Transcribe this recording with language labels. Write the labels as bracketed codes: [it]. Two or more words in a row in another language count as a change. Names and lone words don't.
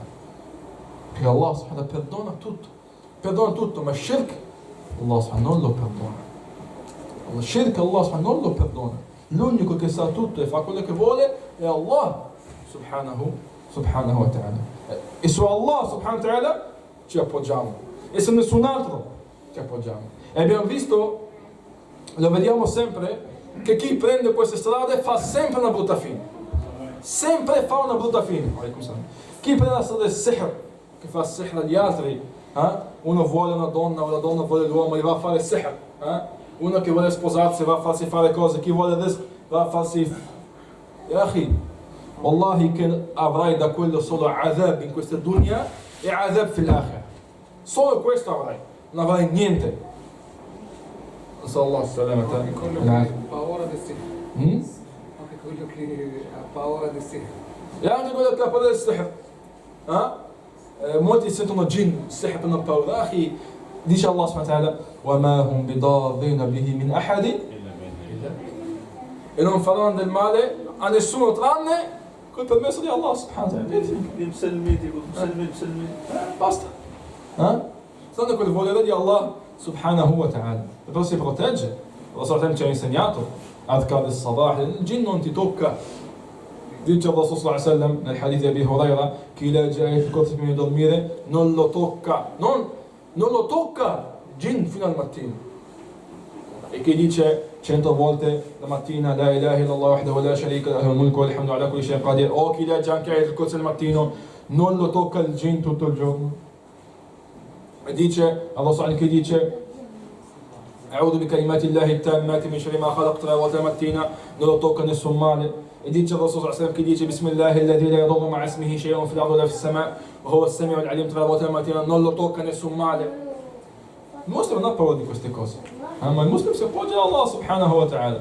[it] Perché [ar] الله سبحانه [it] perdona tutto, ma [ar] شرك الله سبحانه [it] non lo perdona. [ar] الله شرك الله سبحانه [it] non lo perdona. L'unico che sa tutto e fa quello che vuole è [ar] الله سبحانه وتعالى. [it] E su [ar] الله سبحانه وتعالى [it] ci appoggiamo, e su nessun altro ci appoggiamo. E abbiamo visto, lo vediamo sempre, che chi prende queste strade fa sempre una brutta fine. Sempre fa una brutta fine. Chi prende la strada del sihr, che fa sihr agli altri, uno vuole una donna o la donna vuole l'uomo, gli va a fare sihr. Uno che vuole sposarsi va a farsi fare cose, chi vuole rizq va a farsi. [ar] يا أخي، والله [it] che avrai da quello solo azab in questa dunya e [ar] عذاب في الآخرة. [it] Solo questo avrai, non avrai niente. [ar] صلى الله عليه وسلم. [it] Ha paura del sihr. Anche quello che ha paura del sihr. E anche quello che ha paura del sihr. Molti sentono jinn, sihr non paura. [ar] Akhi, dice الله سبحانه وتعالى: وَمَا هُمْ بِضَارِّينَ بِهِ مِنْ أَحَدٍ, [it] e non faranno del male a nessuno tranne col permesso di [ar] الله سبحانه وتعالى. [it] Basta. Stanno col volere di [ar] الله سبحانه وتعالى. [it] E poi si protegge. Allah ci ha insegnato adhkar del sabah, il jinn non ti tocca. Dice il [ar] الرسول صلى الله عليه وسلم [it] nel hadith di Abi Huraira: chi legge il Qur'an prima di dormire non lo tocca, non lo tocca jinn fino al mattino. E chi dice 100 volte la mattina [ar] لا إله إلا الله وحده لا شريك له الملك والحمد على كل شيء قدير, [it] o chi legge anche il Qur'an al mattino, non lo tocca il jinn tutto il giorno. E dice Allah, che dice [ar] أعوذ بكلمات الله التامات من شر ما خلق, [it] 3 volte la mattina, non lo tocca nessun male. E dice il [ar] الرسول صلى الله عليه وسلم, [it] che dice [ar] بسم الله الذي لا يضر مع اسمه شيء في الأرض ولا في السماء وهو السميع العليم, [it] 3 volte la mattina, non lo tocca nessun male. Il muslim non ha paura di queste cose, ma il muslim si appoggia a [ar] الله سبحانه وتعالى.